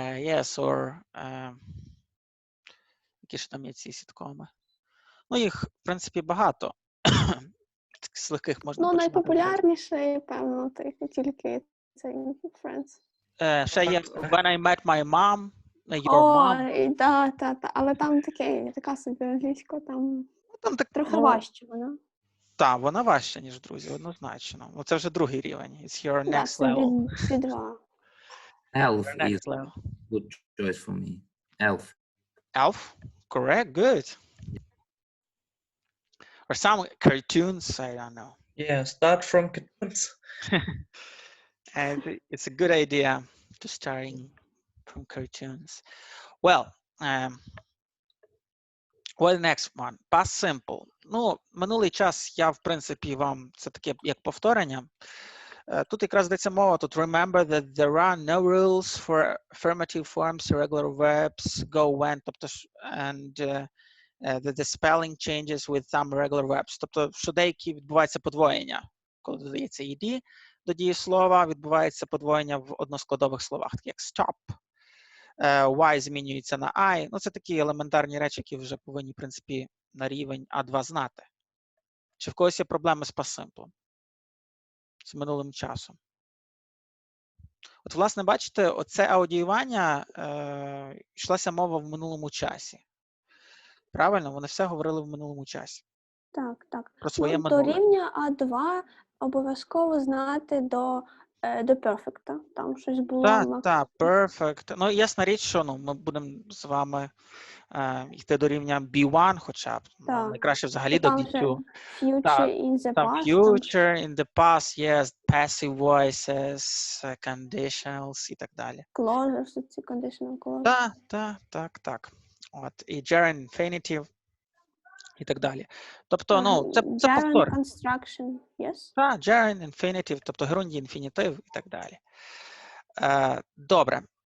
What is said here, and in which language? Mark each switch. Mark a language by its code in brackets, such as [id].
[en] Yes, or [uk] які ж там є ці сіткоми? Ну, їх, в принципі, багато. З легких можна починати. Найпопулярніший, певно, тільки цей Friends. Ще є When I Met My Mom, Your Mom. Так, але там така собі англійська, там трохи важче вона. Так, вона важча, ніж друзі, однозначно. Це вже другий рівень. [en] It's your next level. [uk] Ці два. [en] Elf Next is level. a good choice for me. Elf. Elf? Correct, good. Or some cartoons, I don't know. Yeah, start from cartoons. And it's a good idea to starting from cartoons. Well, what the next one? Past simple. [uk] Ну, минулий час я, в принципі, вам це таке як повторення. Тут якраз йдеться мова, тут [en] remember that there are no rules for affirmative forms, irregular verbs, go, when, [uk] тобто, [en] and that the spelling changes with some irregular verbs. [uk] Тобто, що деякі відбувається подвоєння, коли додається ed до дієслова, відбувається подвоєння в односкладових словах, такі як stop, y змінюється на I. Ну, це такі елементарні речі, які вже повинні, в принципі, на рівень А2 знати. Чи в когось є проблеми з past simple? з минулим часом. От, власне, бачите, оце аудіювання йшлася мова в минулому часі. Правильно? Вони все говорили в минулому часі. Так, так. Про своє До минуле. рівня А2 обов'язково знати до perfect. Там щось було. Так, perfect. Ну, ясна річ, що ми будемо з вами йти до рівня B1 хоча б. Найкраще взагалі до B2. [en] Future in the [uk] Там [en] past. future, in the past, yes, passive voices, conditionals [uk] і так далі. [en] Clauses, [uk] ці [en] conditional clauses. [uk] Так. От, і gerund infinitive і так далі. Тобто, це повтор. [en] Gerund construction, yes. [uk] Так, gerund infinitive, тобто герундій, інфінітив і так далі. Добре.